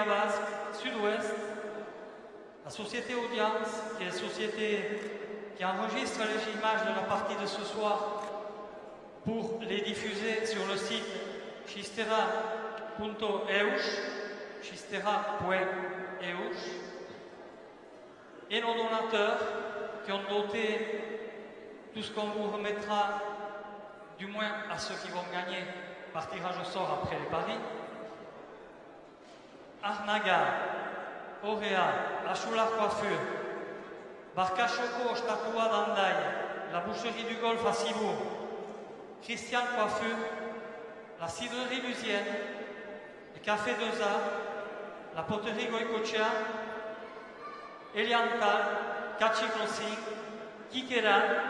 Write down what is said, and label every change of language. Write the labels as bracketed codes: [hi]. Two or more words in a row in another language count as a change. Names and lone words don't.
[fr] Basque, Sud-Ouest, la société Audience, qui est la société qui enregistre les images de la partie de ce soir pour les diffuser sur le site xistera.eus, xistera.eus, et nos donateurs qui ont doté tout ce qu'on vous remettra, du moins à ceux qui vont gagner par tirage au sort après les paris. Arnaga, Auréa, Achular Coiffure, Barcachoko, Statua d'Andaï, la boucherie du Golfe à Cibourg, Christian Coiffure, la cidrerie Lusienne, le café Deza, la poterie Goïcochea, Eliantal, Kachi Crossing, Kikera,